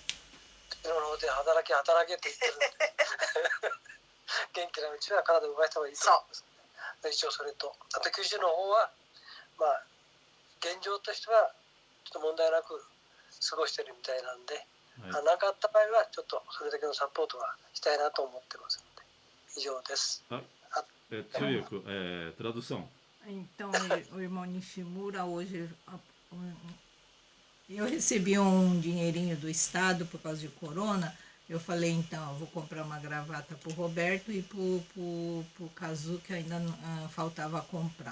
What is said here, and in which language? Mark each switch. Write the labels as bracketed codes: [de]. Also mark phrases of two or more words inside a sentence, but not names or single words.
[ja] 昨日の方で働けって言ってるんで元気なうちは体を動かした方がいいと思います。一応それとあと九州の方は現状としてはちょっと問題なく過ごしてるみたいなんで、何かあった場合はちょっとそれだけのサポートはしたいなと思ってますので、以上です。 [pt] Tradução. Então, o irmão Nishimura, hoje eu recebi um dinheirinho do Estado por causa de corona. Eu falei, então, eu vou comprar uma gravata para o Roberto e para o Kazu, que ainda faltava comprar.